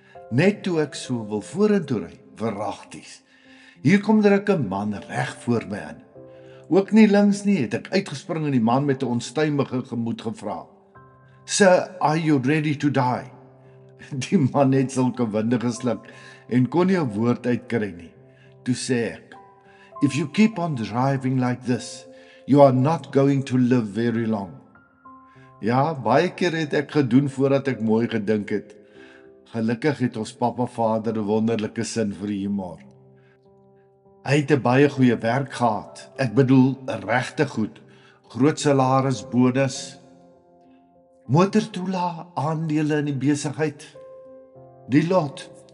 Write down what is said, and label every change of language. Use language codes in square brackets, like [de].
[af] Net toe ek so wil vorentoe ry, verragties. Hier kom er 'n man reg voor my in. Ook nie links nie, het ek uitgespring en die man met 'n onstuimige gemoed gevra. [en] Sir, are you ready to die? [af] Die man het sulke winde gesluk en kon nie 'n woord uitkry nie. Toe sê ek, [en] if you keep on driving like this, you are not going to live very long. [af] Ja, baie keer het ek gedoen voordat ek mooi gedink het. Gelukkig het ons Papa Vader 'n wonderlike sin vir humor. Hy het 'n baie goeie werk gehad. Ek bedoel, regte goed. Groot salaris, bonus, motortoelaag, aandele in die besigheid. Die lot.